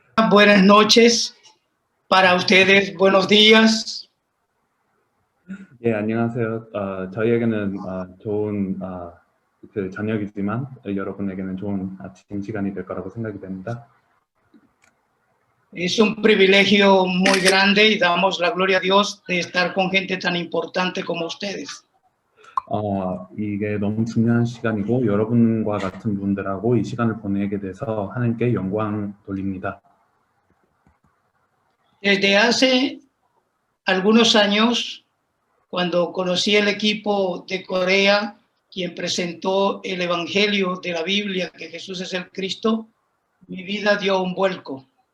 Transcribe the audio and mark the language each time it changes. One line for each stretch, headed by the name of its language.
Spanish: Buenas noches para ustedes. Buenos días.
Korean: 예, 안녕하세요. 저희에게는 좋은 저녁이지만 여러분에게는 좋은 아침 시간이 될 거라고 생각이 됩니다.
Spanish: Es un privilegio muy grande y damos la gloria a Dios de estar con gente tan importante como ustedes.
Korean: 이게 너무 중요한 시간이고 여러분과 같은 분들하고 이 시간을 보내게 돼서 하나님께 영광 돌립니다.
Spanish: Desde hace algunos años, cuando conocí el equipo de Corea, quien presentó el Evangelio de la Biblia, que Jesús es el Cristo, mi vida dio un vuelco.